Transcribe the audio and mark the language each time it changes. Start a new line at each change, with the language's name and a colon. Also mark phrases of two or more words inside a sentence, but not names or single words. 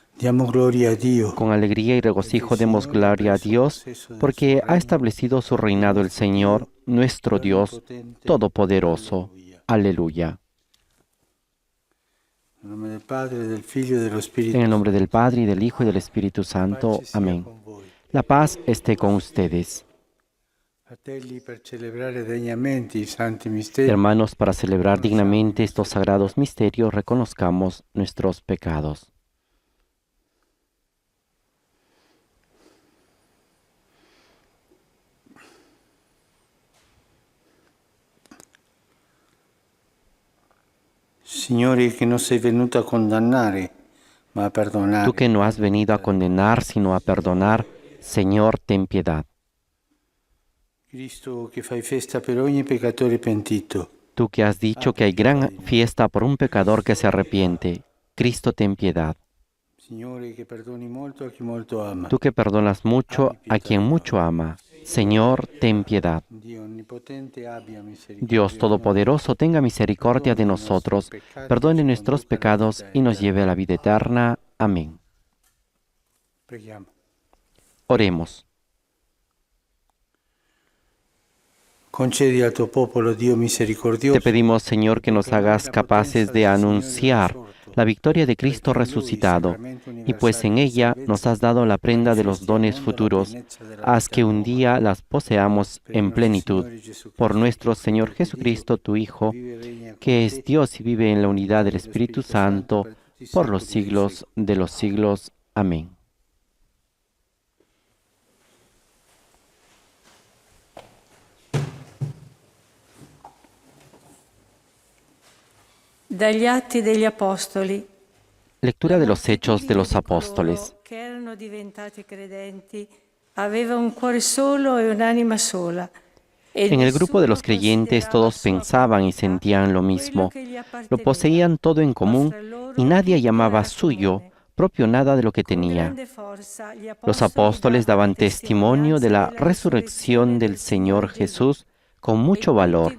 Italian: Diamo gloria a Dio.
Spanish: Con alegría y regocijo demos gloria a Dios, porque ha establecido su reinado el Señor, nuestro Dios Todopoderoso. Aleluya.
Italian: En nome del Padre, del Figlio e dello Spirito
Spanish: En el Santo. nombre del Padre, y del Hijo y del Espíritu Santo. Amén. La paz esté con ustedes.
Italian: Fratelli, per celebrare degnamente i santi misteri,
Spanish: Hermanos, para celebrar dignamente estos sagrados misterios, reconozcamos nuestros pecados.
Italian: Signore, che non sei venuto a condannare, ma a perdonare.
Spanish: Tú que no has venido a condenar, sino a perdonar, Señor, ten piedad.
Italian: Cristo, che fai festa per ogni peccatore pentito,
Spanish: Tú que has dicho que hay gran fiesta por un pecador que se arrepiente, Cristo, ten piedad.
Italian: Signore, che perdoni molto a chi molto ama.
Spanish: Tú que perdonas mucho a quien mucho ama, Señor, ten piedad.
Italian: Dio onnipotente abbia misericordia.
Spanish: Dios Todopoderoso, tenga misericordia de nosotros, perdone nuestros pecados y nos lleve a la vida eterna. Amén.
Italian: Preghiamo.
Spanish: Oremos.
Italian: Concedi al tuo popolo, Dio misericordioso,
Spanish: Te pedimos, Señor, que nos hagas capaces de anunciar la victoria de Cristo resucitado, y pues en ella nos has dado la prenda de los dones futuros, haz que un día las poseamos en plenitud. Por nuestro Señor Jesucristo, tu Hijo, que es Dios y vive en la unidad del Espíritu Santo, por los siglos de los siglos. Amén.
Italian: Dagli Atti degli Apostoli.
Spanish: Lectura de los Hechos de los Apóstoles.
Italian: Che erano diventati credenti, aveva un cuore solo e un'anima sola.
Spanish: En el grupo de los creyentes todos pensaban y sentían lo mismo, lo poseían todo en común y nadie llamaba suyo propio nada de lo que tenía. Los apóstoles daban testimonio de la resurrección del Señor Jesús con mucho valor.